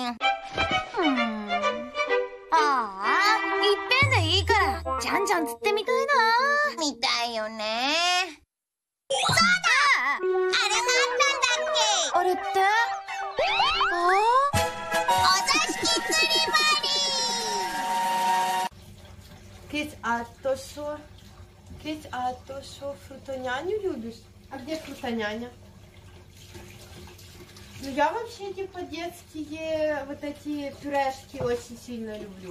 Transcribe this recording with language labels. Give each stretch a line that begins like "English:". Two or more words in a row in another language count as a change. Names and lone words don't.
Japanese: ああ、いっぺんでいいから、じゃんじゃん釣ってみたいな。見たいよね。そうだ！あれがあったんだっけ？あれって？お座敷釣り
Russian: Крис, а то что фрутоняню любишь? А где фрутоняня? Ну я вообще типа детские вот эти пюрешки очень сильно люблю.